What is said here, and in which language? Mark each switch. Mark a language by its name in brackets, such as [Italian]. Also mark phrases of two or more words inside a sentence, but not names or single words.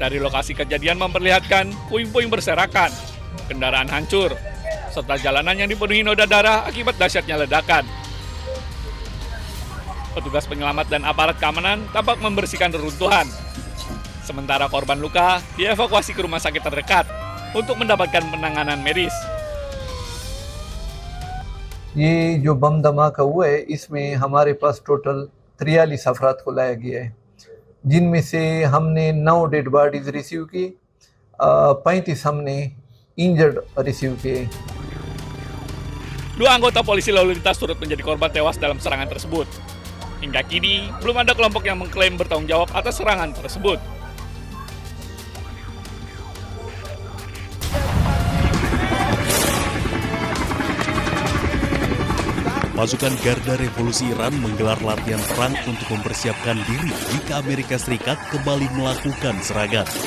[Indonesian] Dari lokasi kejadian memperlihatkan puing-puing berserakan, kendaraan hancur, serta jalanan yang dipenuhi noda darah akibat dahsyatnya ledakan. Petugas penyelamat dan aparat keamanan tampak membersihkan reruntuhan. Sementara korban luka dievakuasi ke rumah sakit terdekat untuk mendapatkan penanganan medis. [Urdu] یہ جو بم دھماکا ہوا ہے اس میں ہمارے پاس ٹوٹل 43 افراد کو لایا گیا ہے، جن میں سے ہم نے 9 [English] dead bodies [Urdu] ریسیو کی، 35 ہم نے انجرڈ ریسیو کیے. [Indonesian] Dua anggota polisi lalu lintas turut menjadi korban tewas dalam serangan tersebut. Hingga kini, belum ada kelompok yang mengklaim bertanggung jawab atas serangan tersebut. Pasukan Garda Revolusi Iran menggelar latihan perang untuk mempersiapkan diri jika Amerika Serikat kembali melakukan serangan.